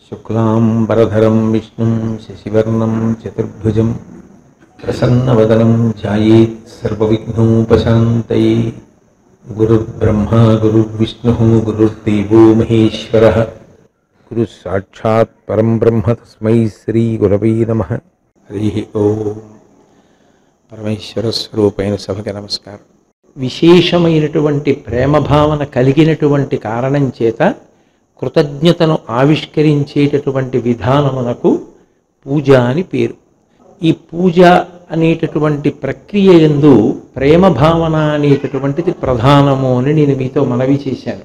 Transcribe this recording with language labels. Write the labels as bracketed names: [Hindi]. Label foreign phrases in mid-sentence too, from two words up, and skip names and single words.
[Sanskrit] शुक्लांबरधरं विष्णुं शशिवर्णं चतुर्भुजं प्रसन्नवदनं ध्यायेत् सर्वविघ्नोपशान्तये। गुरुर्ब्रह्मा गुरुर्विष्णुः गुरुर्देवो महेश्वरः गुरुसाक्षात् परं ब्रह्म तस्मै श्रीगुरवे नमः। हरिः ओम्। [Telugu] పరమేశ్వర స్వరూపైన సభకి నమస్కారం. విశేషమైనటువంటి ప్రేమ భావన కలిగినటువంటి కారణం చేత కృతజ్ఞతను ఆవిష్కరించేటటువంటి విధానమునకు పూజ అని పేరు. ఈ పూజ అనేటటువంటి ప్రక్రియ యందు ప్రేమ భావన అనేటటువంటిది ప్రధానము అని నేను మీతో మనవి చేశాను.